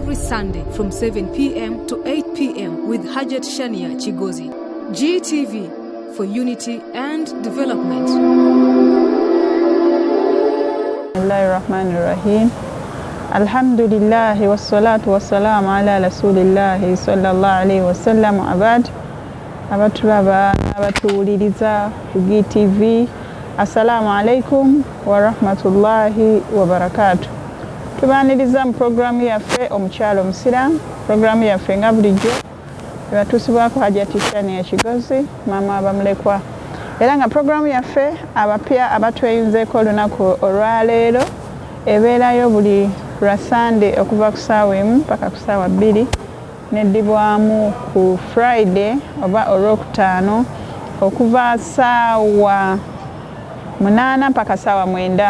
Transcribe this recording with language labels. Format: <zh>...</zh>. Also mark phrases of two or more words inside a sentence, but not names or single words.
<en>Sunday from 7 p.m. to 8 p.m. with Hajjat Shania Kigozi. GTV for unity and development.</en> <ar>بسم الله الرحمن الرحيم. الحمد لله والصلاة والسلام على رسول الله صلى الله عليه وسلم.</ar> <lg>Abad abatulaba abatuwuliriza ku GTV,</lg> <ar>السلام عليكم ورحمة الله وبركاته.</ar> <lg>Tubaniriza mu programu yaffe omukyalo musiramu. Programu yaffe nga bulijjo ebatusibwako Hajjat Shania Kigozi, mama abamulekwa. Era nga programu yaffe abapya abatweyunzeeko olunaku olwaleero ebeerayo buli lwa Sunday okuva ku ssaawa 1 mpaka ku ssaawa 2 neddibwamu ku Friday oba olwokutaano okuva ssaawa 8 mpaka ssaawa 9.</lg>